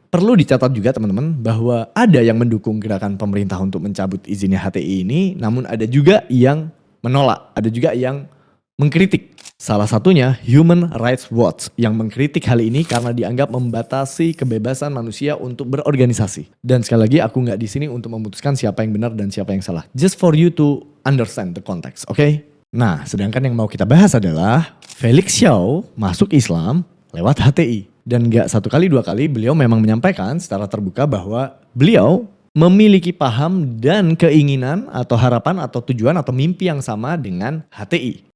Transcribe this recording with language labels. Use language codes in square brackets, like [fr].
[id] Perlu dicatat juga teman-teman bahwa ada yang mendukung gerakan pemerintah untuk mencabut izinnya HTI ini, namun ada juga yang menolak, ada juga yang mengkritik. Salah satunya Human Rights Watch yang mengkritik hal ini karena dianggap membatasi kebebasan manusia untuk berorganisasi. Dan sekali lagi aku nggak di sini untuk memutuskan siapa yang benar dan siapa yang salah. [en] Just for you to understand the context, oke? [id] Nah, sedangkan yang mau kita bahas adalah Felix Xiao masuk Islam lewat HTI. Dan nggak 1 kali 2 kali beliau memang menyampaikan secara terbuka bahwa beliau memiliki paham dan keinginan atau harapan atau tujuan atau mimpi yang sama dengan HTI.